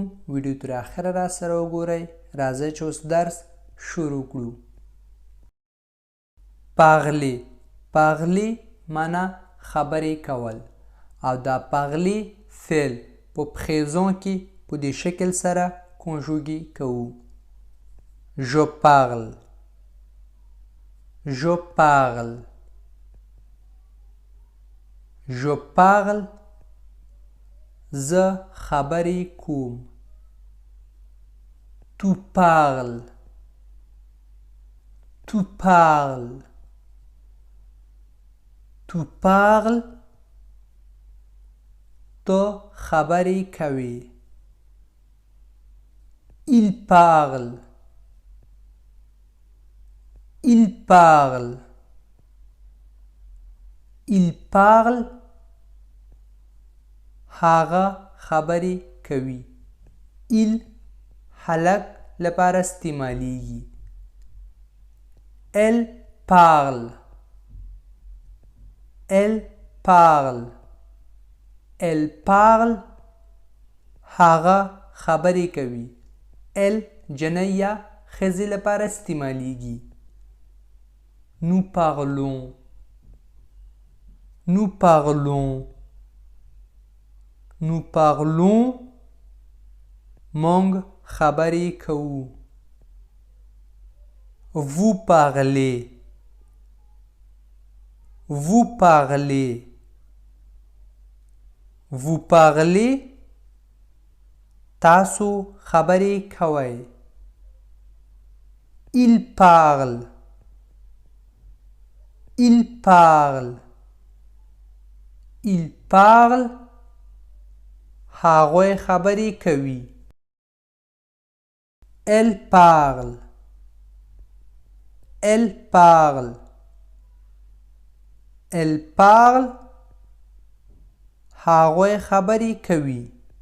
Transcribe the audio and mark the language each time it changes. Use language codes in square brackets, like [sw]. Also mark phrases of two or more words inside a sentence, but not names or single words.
[ps] ویډیو تر اخره را سره وګورئ. راځئ چې اوس درس شروع کړو. پاغلی پاغلی معنا خبرې کول او دا پاغلی فعل په پښیزو کې په دې شکل سره کنجوګي کوو. [fr] je parle je parle je parle [ps] زه خبرې کوم. [fr] tu parles tu parles tu parles [ps] تو خبرې کوي. [fr] il parle il parle il parle [ps] هغه خبرې کوي. il هلک لپاره استعمالیږي. [fr] elle parle elle parle elle parle [ps] هغه خبرې کوي. elle جنۍ یا ښځې لپاره استعمالیږي. [fr] nous parlons nous parlons nous parlons [ps] موږ خبرې کوو. [fr] vous parlez vous parlez vous parlez [ps] تاسو خبرې کوئ. [fr] il parle il parle il parle [ps] هغوی خبرې کوي. [fr] elle parle elle parle elle parle [ps] هغوی خبرې کوي.